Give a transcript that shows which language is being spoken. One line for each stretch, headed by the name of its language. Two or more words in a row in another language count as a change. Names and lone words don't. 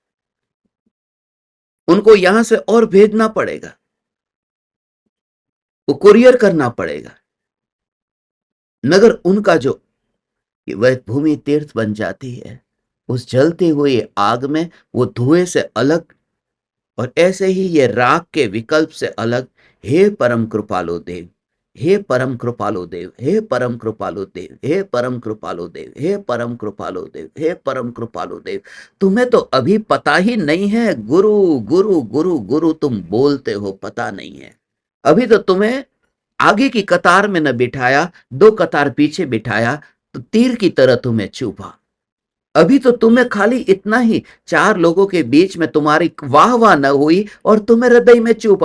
Hindi: उनको यहां से और भेजना पड़ेगा, वो कुरियर करना पड़ेगा, मगर उनका जो वह भूमि तीर्थ बन जाती है उस जलती हुई आग में, वो धुएं से अलग और ऐसे ही ये राग के विकल्प से अलग। हे परम कृपालो देव, हे परम कृपालो देव, हे परम कृपालो देव, हे परम कृपालो देव, हे परम कृपालो देव, हे परम कृपालो देव। तुम्हें तो अभी पता ही नहीं है, गुरु गुरु गुरु गुरु तुम बोलते हो, पता नहीं है। अभी तो तुम्हें आगे की कतार में न बिठाया, 2 कतार पीछे बिठाया तो तीर की तरह तुम्हें चुभा। अभी तो तुम्हें खाली इतना ही, 4 लोगों के बीच में तुम्हारी वाह वाह न हुई और तुम्हें हृदय में चुभा।